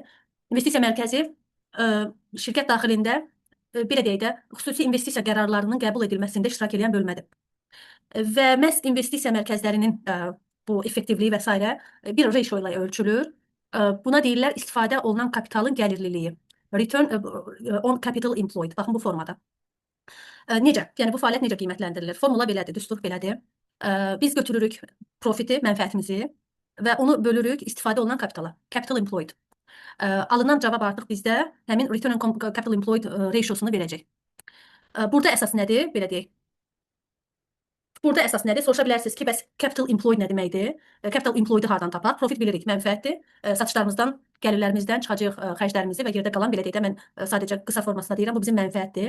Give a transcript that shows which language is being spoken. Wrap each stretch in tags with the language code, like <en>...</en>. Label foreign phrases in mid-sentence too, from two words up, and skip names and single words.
<az>İnvestisiya mərkəzi şirkət daxilində belə deyək də, xüsusi investisiya qərarlarının qəbul edilməsində iştirak edən bölmədir. Və məhz investisiya mərkəzlərinin bu effektivliyi və s. bir ratio ilə ölçülür. Buna deyirlər istifadə olunan kapitalın gəlirliliyi.</az> <en>Return on capital employed.</en> <az>Baxın bu formada. Necə? Yəni bu fəaliyyət necə qiymətləndirilir? Formula belədir, düstur belədir. Biz götürürük profiti, mənfəətimizi və onu bölürük istifadə olunan kapitala.</az> <en>Capital employed.</en> <az>Alınan cavab artıq bizdə həmin</az> <en>return on capital employed</en> <az>ratiosunu verəcək. Burada əsas nədir? Belə deyək. Burada əsas nədir? Soruşa bilərsiniz ki, bəs</az> <en>capital employed</en> <az>nə deməkdir?</az> <en>Capital employed-ı</en> <az>hardan tapaq? Profit bilirik, mənfəətdir. Satışlarımızdan, gəlirlərimizdən çıxacaq xərclərimizi və yerdə qalan belə deyək də, mən sadəcə qısa formasında deyirəm, bu bizim mənfəətdir.</az>